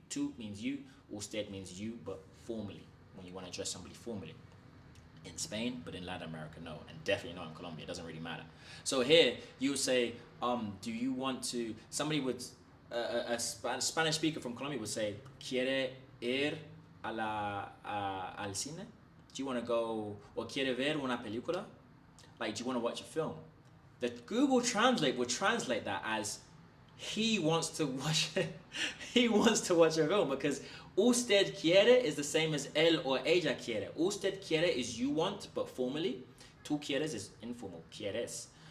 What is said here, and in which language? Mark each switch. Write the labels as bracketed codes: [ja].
[en] Tú means you, usted means you, but formally, when you want to address somebody formally. In Spain, but in Latin America, no, and definitely not in Colombia. It doesn't really matter. So here you would say, do you want to? Somebody would, a Spanish speaker from Colombia would say, [es] ¿Quiere ir al cine? [en] Do you want to go, or [es] quiere ver una película? [en] Like, do you want to watch a film? The Google Translate would translate that as he wants to watch he wants to watch a film, because [es] usted quiere [en] is the same as él or ella quiere. [es] Usted quiere [en] is you want, but formally. [es] Tú quieres [en] is informal, quieres.